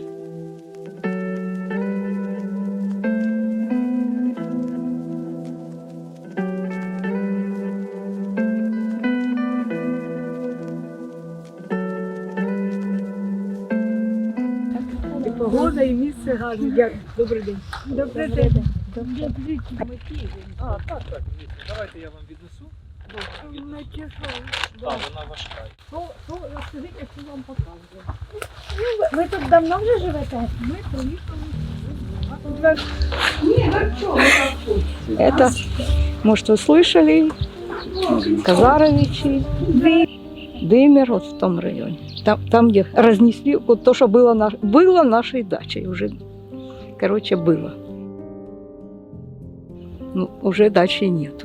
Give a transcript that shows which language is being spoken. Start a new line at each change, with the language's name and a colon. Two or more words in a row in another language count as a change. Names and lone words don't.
Ukrainian: Погода і місце гарне. Дякую. Добрий день. Добрий день. Так, давайте я вам віднесу. Так, вона важка. Розкажіть, що вам показує. Ви тут давно вже живете? Ми приїхали.
Russian: Это, может, вы слышали, Казаровичи, Дымер, вот в том районе. Там, где разнесли вот то, что было нашей дачей уже. Короче, было. Ну, уже дачи нету.